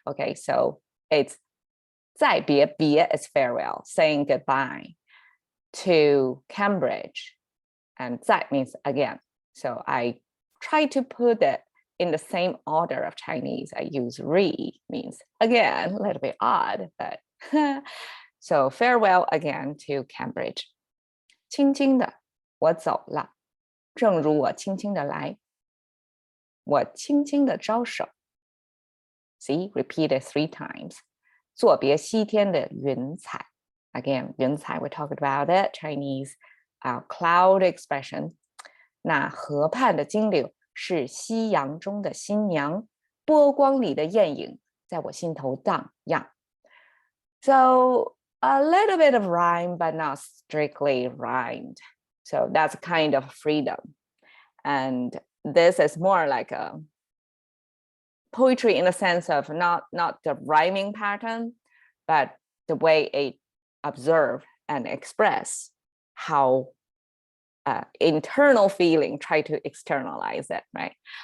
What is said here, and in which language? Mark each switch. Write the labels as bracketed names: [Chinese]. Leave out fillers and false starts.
[English] Okay, so it's 再别 is farewell, saying goodbye to Cambridge, and 再 means again. So I try to put it in the same order of Chinese. I use re, means again, a little bit odd, but so farewell again to Cambridge. [Chinese] 轻轻的我走了，正如我轻轻的来，我轻轻的招手。 [English] See, repeat it 3 times. [Chinese] 作别西天的云彩。 [English] Again, 云彩 we talked about it, Chinese cloud expression. 那河畔的金柳是夕阳中的新娘，波光里的艳影在我心头荡漾。 So a little bit of rhyme, but not strictly rhymed. So that's kind of freedom. And this is more like a poetry in the sense of not the rhyming pattern, but the way it observe and express how internal feeling, try to externalize it, right?